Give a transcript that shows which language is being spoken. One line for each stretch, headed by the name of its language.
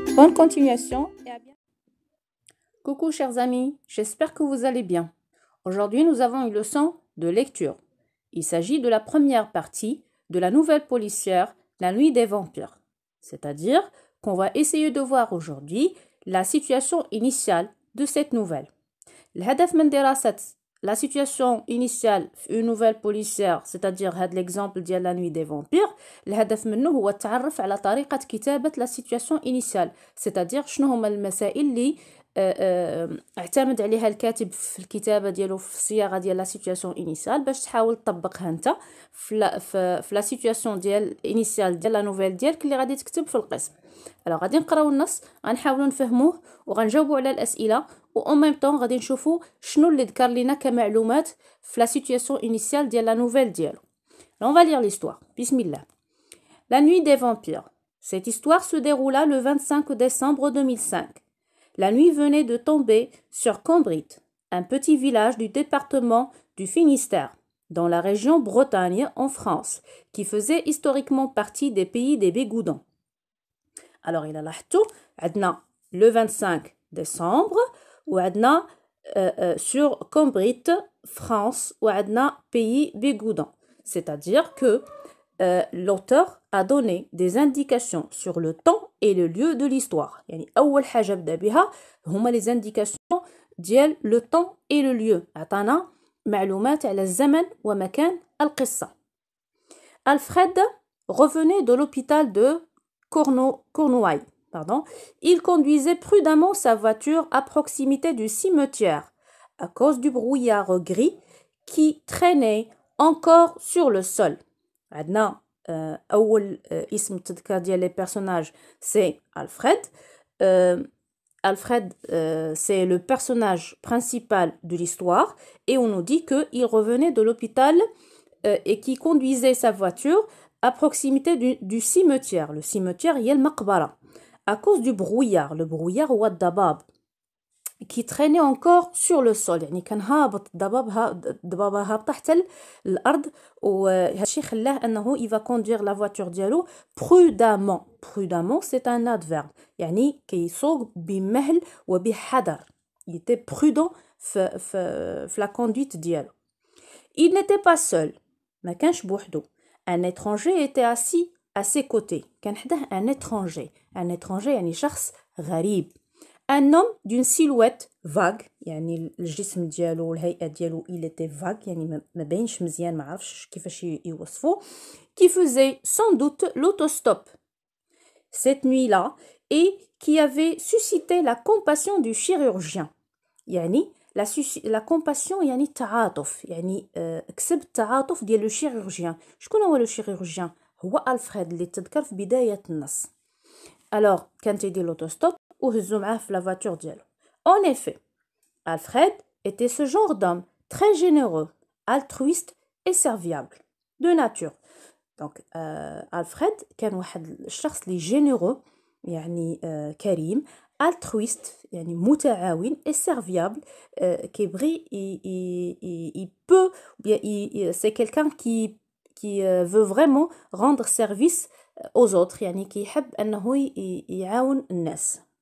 French: Bonne continuation et à bientôt. Coucou chers amis, j'espère que vous allez bien. Aujourd'hui nous avons une leçon de lecture. Il s'agit de la première partie de la nouvelle policière La Nuit des Vampires. C'est-à-dire qu'on va essayer de voir aujourd'hui la situation initiale de cette nouvelle.
Arabic: الهدف من دراسة
French: la situation initiale une nouvelle policière, c'est-à-dire
Arabic: هذا l'exemple ديال La Nuit des Vampires, الهدف منه هو التعرف على طريقة كتابة
French: la situation initiale,
Arabic: c'est-à-dire شنو هما المسائل اللي اعتمد عليها الكاتب في الكتابة ديالو في الصياغة ديال la situation initiale باش تحاول تطبقها انت في la situation ديال initiale ديال la nouvelle ديالك اللي غادي تكتب في القسم. alors غادي نقراو النص غنحاولوا نفهموه وغنجاوبوا على الأسئلة و
French: en même temps
Arabic: غادي نشوفوا شنو اللي ذكر لنا كمعلومات في
French: la situation initiale
Arabic: ديال la nouvelle ديالو.
French: on va lire l'histoire. Bismillah. La Nuit des Vampires. Cette histoire se déroula le 25 décembre 2005. La nuit venait de tomber sur Combrit, un petit village du département du Finistère, dans la région Bretagne en France, qui faisait historiquement partie des pays des Bégoudans. Alors, il a
Arabic: لاحظتوا عندنا
French: le 25 décembre وعندنا sur Combrit, France, وعندنا pays Bégoudans. C'est-à-dire que l'auteur a donné des indications sur le temps et le lieu de l'histoire.
Arabic: يعني أول حاجة بدأ بها هما
French: les indications
Arabic: ديال
French: le temps et le lieu.
Arabic: عطانا معلومات على الزمن ومكان القصة.
French: Alfred revenait de l'hôpital de Cornouailles. Il conduisait prudemment sa voiture à proximité du cimetière à cause du brouillard gris qui traînait encore sur le sol.
Arabic: عندنا أول اسم تذكر ديال
French: les personnages c'est Alfred. Alfred c'est le personnage principal de l'histoire et on nous dit qu'il revenait de l'hôpital et qui conduisait sa voiture à proximité du cimetière. Le cimetière
Arabic: هي المقبرة
French: à cause du brouillard. Le brouillard
Arabic: هو الضباب
French: qui traînait encore sur le sol.
Arabic: يعني كان هابط الضبابة هابطة حتى الأرض وهادشي خلاه أنه
French: il va conduire la voiture
Arabic: ديالو prudemment.
French: Prudemment c'est un adverbe
Arabic: يعني كيسوق بمهل وبحذر.
French: Il était prudent في la conduite ديالو. Il n'était pas seul.
Arabic: ما كانش بوحدو.
French: Un étranger était assis à ses côtés.
Arabic: كان حداه
French: un étranger. Un étranger
Arabic: يعني شخص غريب.
French: Un homme d'une silhouette vague
Arabic: يعني الجسم ديالو والهيئة ديالو
French: il était vague
Arabic: يعني ما باينش مزيان ما عرفش كيفاش يوصفوه
French: qui faisait sans doute l'autostop cette nuit-là et qui avait suscité la compassion du chirurgien يعني la compassion
Arabic: يعني التعاطف يعني كسب التعاطف ديال
French: le chirurgien.
Arabic: شكون هو
French: le chirurgien؟
Arabic: هو ألفريد اللي تذكر في بداية النص. alors كان تيدير
French: l'autostop
Arabic: وهزو معاه في la voiture ديالو.
French: En effet, Alfred était ce genre d'homme très généreux, altruiste et serviable de nature. Donc Alfred
Arabic: كان واحد الشخص اللي
French: généreux يعني كريم, altruiste يعني متعاون et serviable كيبغي il peut c'est quelqu'un qui veut vraiment rendre service aux autres
Arabic: يعني كيحب أنه يعاون الناس.